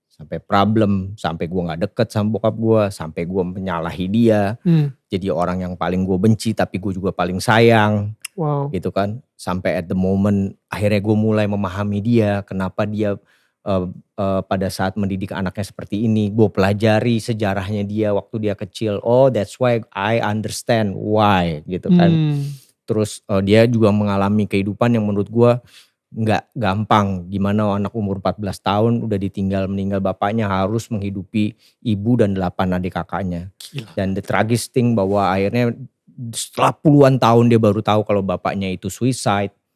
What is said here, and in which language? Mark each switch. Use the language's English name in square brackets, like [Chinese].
[Indonesian] sampai problem, sampai gue nggak deket sama bokap gue, sampai gue menyalahi dia, jadi orang yang paling gue benci tapi gue juga paling sayang, gitu kan. Sampai [English] at the moment [Indonesian] akhirnya gue mulai memahami dia, kenapa dia pada saat mendidik anaknya seperti ini. Gue pelajari sejarahnya dia waktu dia kecil. [English] Oh, that's why I understand why, [Indonesian] gitu kan. Terus dia juga mengalami kehidupan yang menurut gue nggak gampang. Gimana anak umur 14 tahun udah meninggal bapaknya, harus menghidupi ibu dan 8 adik kakaknya. Gila. Dan the tragis thing bahwa akhirnya setelah puluhan tahun dia baru tahu kalau bapaknya itu suicide.